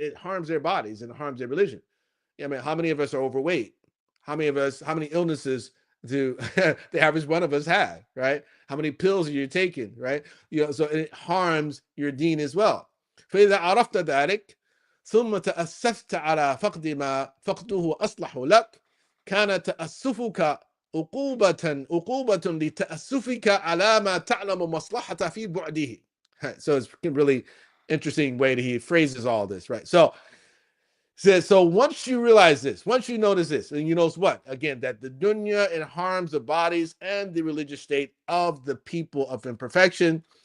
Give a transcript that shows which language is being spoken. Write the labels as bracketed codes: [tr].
[en] It harms their bodies and it harms their religion. I mean, how many of us are overweight? How many illnesses do the average one of us have, right? How many pills are you taking, right? So it harms your deen as well. [ar] فإذا عرفت ذلك ثم تأسفت على فقد ما فقده أصلح لك كان تأسفك عقوبة لتأسفك على ما تعلم مصلحة في بعده. [en] So it's a really interesting way that he phrases all this, right? So says, so once you realize this, once you notice this, and you notice what? Again, that the dunya, it harms the bodies and the religious state of the people of imperfection.